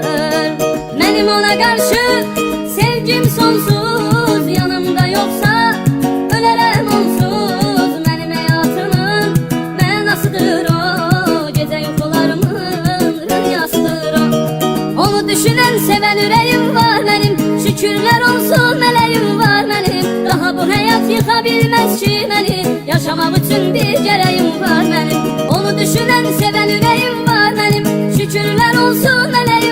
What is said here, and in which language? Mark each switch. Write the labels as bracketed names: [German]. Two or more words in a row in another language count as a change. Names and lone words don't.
[Azerbaijani] Mənim ona qarşı sevgim sonsuz, yanımda yoxsa ölərəm onsuz. Mənim həyatımın mənasıdır o, gecə yuxularımın rüyasıdır o. Onu düşünən sevən ürəyim var mənim, şükürlər olsun [Turkish] meleğim var benim. Daha bu hayat yıkabilmez ki beni, yaşamak için bir gereğim var benim. Onu düşünen seven yüreğim var benim, şükürler olsun meleğim